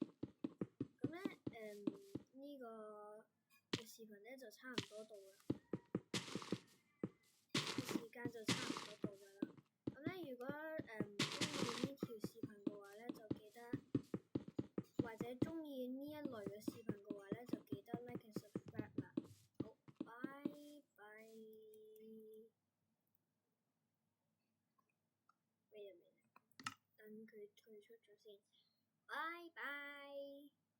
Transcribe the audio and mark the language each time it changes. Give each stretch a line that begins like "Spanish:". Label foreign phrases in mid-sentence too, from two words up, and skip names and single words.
Cantonese: 咁咧呢個嘅視頻咧就差唔多到啦，時間就差唔多到㗎啦。咁咧如果中意呢條視頻嘅話咧，就記得或者中意呢一類嘅視頻嘅話咧，就記得
English: like and subscribe
Cantonese: 啦。好，拜拜。等佢退出咗先，拜拜。